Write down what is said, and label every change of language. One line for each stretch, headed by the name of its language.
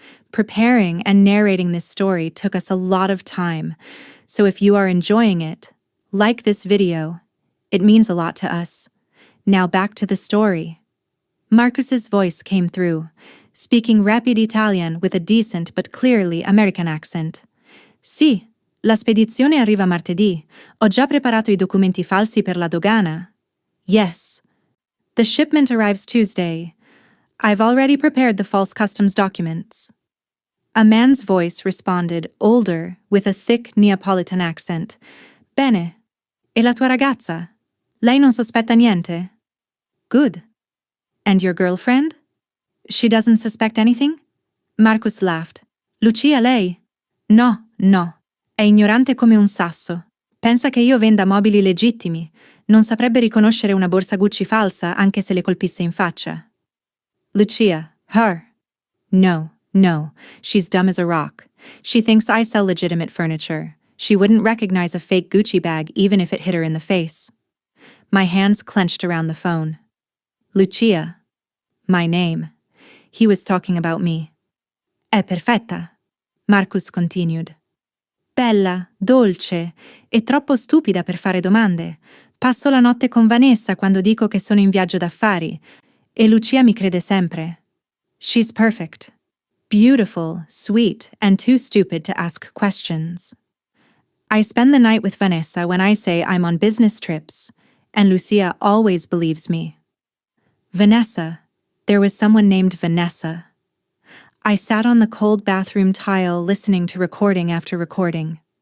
English: Preparing and narrating this story took us a lot of time, so if you are enjoying it, like this video. It means a lot to us. Now back to the story. Marcus's voice came through, speaking rapid Italian with a decent but clearly American accent.
Italian: Sì, la spedizione arriva martedì. Ho già preparato i documenti falsi per la dogana.
English: Yes. The shipment arrives Tuesday. I've already prepared the false customs documents. A man's voice responded, older, with a thick Neapolitan accent.
Italian: Bene. E la tua ragazza? Lei non sospetta niente?
English: Good. And your girlfriend? She doesn't suspect anything? Marcus laughed.
Italian: Lucia, lei? No, no. È ignorante come un sasso. Pensa che io venda mobili legittimi. Non saprebbe riconoscere una borsa Gucci falsa anche se le colpisse in faccia. Lucia, her. No, no. She's dumb as a rock. She thinks I sell legitimate furniture. She wouldn't recognize a fake Gucci bag even if it hit her in the face.
English: My hands clenched around the phone. Lucia. My name. He was talking about me.
Italian: È perfetta.
English: Marcus continued.
Italian: Bella, dolce, e troppo stupida per fare domande. Passo la notte con Vanessa quando dico che sono in viaggio d'affari, e Lucia mi crede sempre.
English: She's perfect. Beautiful, sweet, and too stupid to ask questions. I spend the night with Vanessa when I say I'm on business trips, and Lucia always believes me. Vanessa. There was someone named Vanessa. I sat on the cold bathroom tile listening to recording after recording.